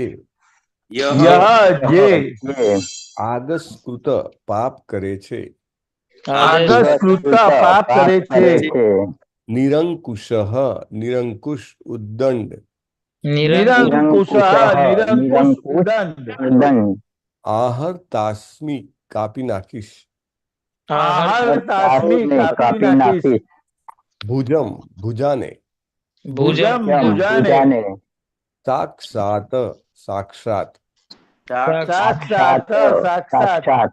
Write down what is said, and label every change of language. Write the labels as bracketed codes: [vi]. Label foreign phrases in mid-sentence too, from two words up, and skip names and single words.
[gu] યહ જે આગસ્કૃત પાપ કરે છે આગસ્કૃત પાપ કરે છે નિરંકુશઃ નિરંકુશ ઉદ્દંડ નિરંકુશ નિરંકુશ ઉદંડ आहर्तास्मि કાપી નાખીશ आहर्तास्मि કાપી નાખીશ ભુજમ ભુજાને ભુજમ ભુજાને સાક્ષાત સાક્ષાત સાક્ષાત સાક્ષાત